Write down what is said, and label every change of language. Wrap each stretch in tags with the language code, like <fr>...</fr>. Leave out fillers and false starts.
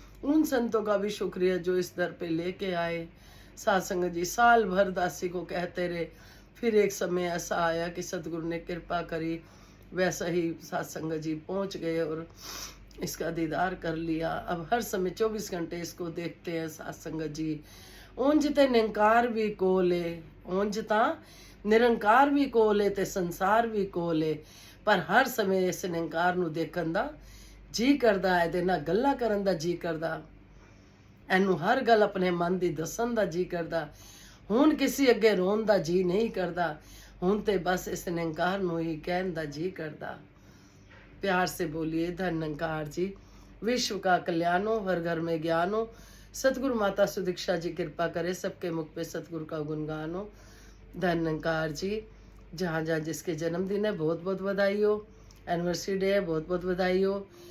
<hi>उन संतों का भी शुक्रिया जो इस दर पे लेके आए। सत्संग जी साल भर दासी को कहते रहे, फिर एक समय ऐसा आया कि सतगुरु ने कृपा करी, वैसा ही सत्संग जी पहुंच गए और इसका दीदार कर लिया। अब हर समय 24 घंटे इसको देखते हैं सत्संग जी।</hi> <pa>ਉਂਝ ਤੇ ਨਿਰੰਕਾਰ ਵੀ ਕੋਲ ਏ, ਉਂਝ ਤਾਂ ਨਿਰੰਕਾਰ ਵੀ ਕੋਲ ਏ ਤੇ ਸੰਸਾਰ ਵੀ ਕੋਲ ਏ, ਪਰ ਹਰ ਸਮੇਂ ਇਸ ਨਿਰੰਕਾਰ ਨੂੰ ਦੇਖਣ ਦਾ ਜੀ ਕਰਦਾ, ਇਹਦੇ ਨਾਲ ਗੱਲਾਂ ਕਰਨ ਦਾ ਜੀ ਕਰਦਾ, ਇਹਨੂੰ ਹਰ ਗੱਲ ਆਪਣੇ ਮਨ ਦੀ ਦੱਸਣ ਦਾ ਜੀ ਕਰਦਾ। ਹੁਣ ਕਿਸੇ ਅੱਗੇ ਰੋਣ ਦਾ ਜੀ ਨਹੀਂ ਕਰਦਾ, ਹੁਣ ਤੇ ਬਸ ਇਸ ਨਿਰੰਕਾਰ ਨੂੰ ਹੀ ਕਹਿਣ ਦਾ ਜੀ करदा।</pa> <hi>प्यार से बोलिए धन निरंकार जी, विश्व का कल्याण हो, हर घर में ज्ञान हो। सतगुरु माता सुदीक्षा जी कृपा करे, सबके मुख पे सतगुरु का गुणगान हो। धन निरंकार जी, जहाँ जहाँ जिसके जन्मदिन है बहुत बहुत बधाई हो, एनिवर्सरी डे है बहुत बहुत बधाई हो।</hi>